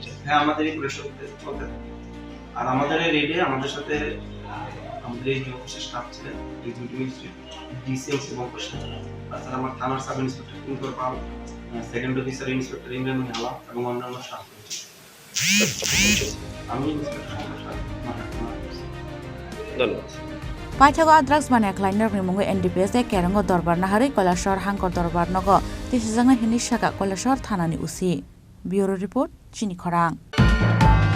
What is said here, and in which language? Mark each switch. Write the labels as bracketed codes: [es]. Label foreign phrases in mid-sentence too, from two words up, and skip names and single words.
[bn] হ্যাঁ, আমাদের এই প্রয়াস চলতে আর আমাদের এই রেডে আমাদের সাথে আমাদের এই অফিসের স্টাফ ছিলেন, [en] executive magistrate, [bn] ডিসিএম এবং তাছাড়া আমার থানার [en] sub inspector [bn] কিঙ্কর পাল, [en] second officer inspector [bn] ইমরান আলা এবং অন্যান্য স্টাফ রয়েছে। আমি ইন্সপেক্টর ধন্যবাদ। [trp] Paithago drugs Baniya Khlainairokno mungo NDPS e kerango dorbar nahari Koilashor hangkor dorbar nogo tisijangna hini shaka Koilashor thanani usi. [en] Bureau report [trp] Chini Khorang.